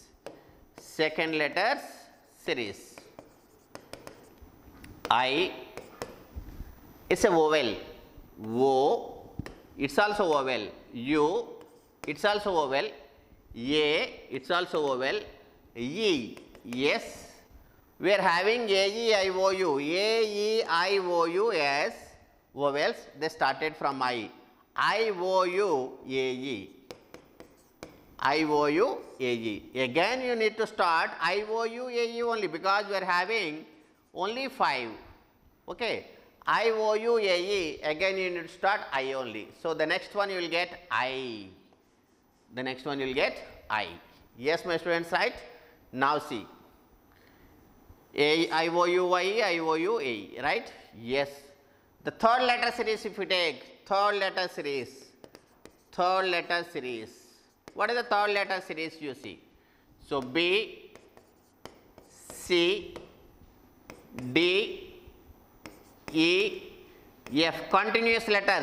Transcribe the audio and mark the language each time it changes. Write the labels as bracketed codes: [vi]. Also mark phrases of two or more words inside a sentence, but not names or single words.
[en] Second letters series. I, it's a vowel. O, it's also vowel. U, it's also vowel. A, it's also vowel. E, yes. We are having A, E, I, O, U. A, E, I, O, U as vowels. They started from I. I, O, U, A, E. I, O, U, A, E. Again you need to start I, O, U, A, E only, because we are having only 5. Okay. I, O, U, A, E. Again you need to start I only. So, the next one you will get I. The next one you will get I. Yes, my students, right? Now see. A, I, O, U, Y, E, I, O, U, A, E, right? Yes. The third letter series if you take, third letter series. What is the third letter series you see? So, B, C, D, E, F, continuous letters.